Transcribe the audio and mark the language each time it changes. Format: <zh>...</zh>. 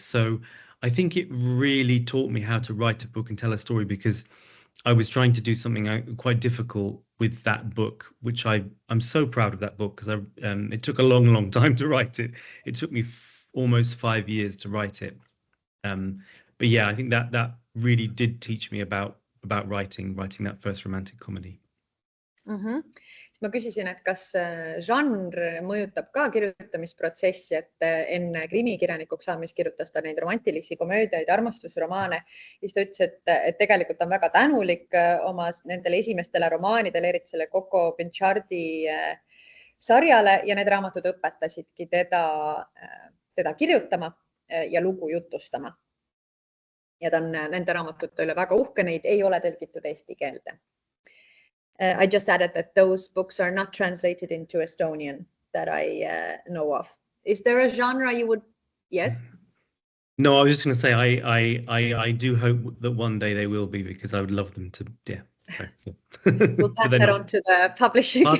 <en>So I think it really taught me how to write a book and tell a story, because I was trying to do something quite difficult with that book, which I'm so proud of that book, because it took a long time to write it. It took me almost 5 years to write it. But yeah, I think that really did teach me about writing that first romantic comedy.</en> <et>Ma küsisin, et kas žanr mõjutab ka kirjutamisprotsessi, et enne krimikirjanikuks saamist kirjutas ta neid romantilisi komöödiaid, armastusromaane. Siis ta ütles, et tegelikult on väga tänulik oma nendele esimestele romaanidele, eriti selle Coco Pinchardi sarjale, ja need raamatud õpetasidki teda kirjutama ja lugu jutustama. Ja ta on nende raamatute üle väga uhke, neid ei ole tõlgitud eesti keelde.</et> <en>I just added that those books are not translated into Estonian that I know of. Is there a genre you would? Yes. No, I was just going to say I do hope that one day they will be, because I would love them to. Yeah. So, we'll pass that on to the publishing house.</en>